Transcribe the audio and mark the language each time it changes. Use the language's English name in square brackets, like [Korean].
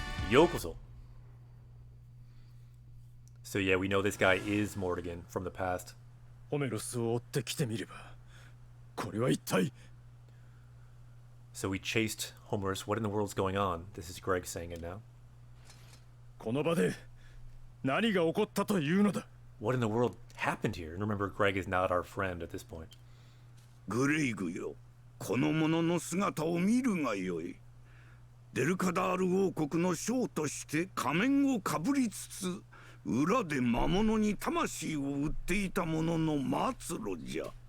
[Japanese] Yokoso. [English] So yeah, we know this guy is Morrigan from the past. [Japanese] ホメロスを追ってきてみればこれは一体 [English] So we chased Homerus. What in the world's going on? This is Greg saying it now. [Japanese] この場で何が起こったというのだ [English] What in the world happened here? And remember, Greg is not our friend at this point. [Japanese] グレイグよこの者の姿を見るがよいデルカダール王国の将として仮面をかぶりつつ裏で魔物に魂を売っていた者の末路じゃ